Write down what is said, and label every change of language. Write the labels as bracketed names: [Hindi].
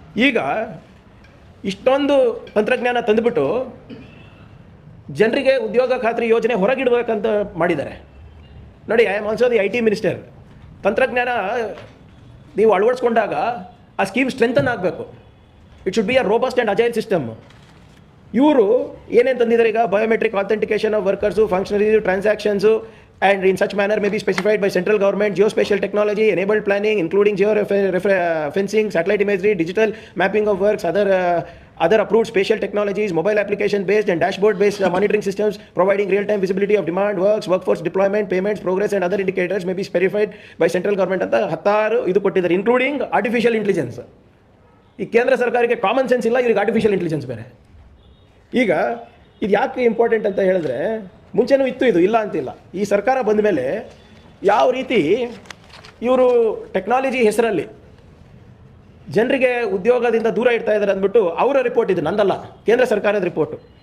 [Kannada] ಈಗ ಇಷ್ಟೊಂದು ತಂತ್ರಜ್ಞಾನ ತಂದುಬಿಟ್ಟು ಜನರಿಗೆ ಉದ್ಯೋಗ ಖಾತ್ರಿ ಯೋಜನೆ ಹೊರಗಿಡಬೇಕಂತ ಮಾಡಿದ್ದಾರೆ. ನೋಡಿ, [English] I am also the IT minister. [Kannada] ತಂತ್ರಜ್ಞಾನ ನೀವು ಅಳವಡಿಸ್ಕೊಂಡಾಗ ಆ ಸ್ಕೀಮ್ ಸ್ಟ್ರೆಂಥನ್ ಆಗಬೇಕು. [English] It should be a robust and agile system. [Kannada] ಇವರು ಏನೇನು ತಂದಿದ್ದಾರೆ ಈಗ? [English] Biometric authentication of workers, functionaries, transactions, and in such manner may be specified by central government. Geospatial technology, enabled planning including geofencing, satellite imagery, digital mapping of works, other approved spatial technologies, mobile application based and dashboard based monitoring systems providing real time visibility of demand, works, workforce deployment, payments, progress and other indicators may be verified by central government [Kannada] anta 16 idu kottidare, [English] including artificial intelligence. [Kannada] ಈ ಕೇಂದ್ರ ಸರ್ಕಾರಕ್ಕೆ common sense ಇಲ್ಲ, ಇವ್ರಿಗೆ artificial intelligence ಬೇರೆ. ಈಗ ಇದು ಯಾಕೆ important ಅಂತ ಹೇಳಿದ್ರೆ, ಮುಂಚೆನೂ ಇತ್ತು, ಇದು ಇಲ್ಲ ಅಂತಿಲ್ಲ. ಈ ಸರ್ಕಾರ ಬಂದ ಮೇಲೆ ಯಾವ ರೀತಿ ಇವರು ಟೆಕ್ನಾಲಜಿ ಹೆಸರಲ್ಲಿ ಜನರಿಗೆ ಉದ್ಯೋಗದಿಂದ ದೂರ ಇಡ್ತಾ ಇದ್ದಾರೆ ಅಂದ್ಬಿಟ್ಟು ಅವರ ರಿಪೋರ್ಟ್, ಇದು ನಂದಲ್ಲ, ಕೇಂದ್ರ ಸರ್ಕಾರದ ರಿಪೋರ್ಟು.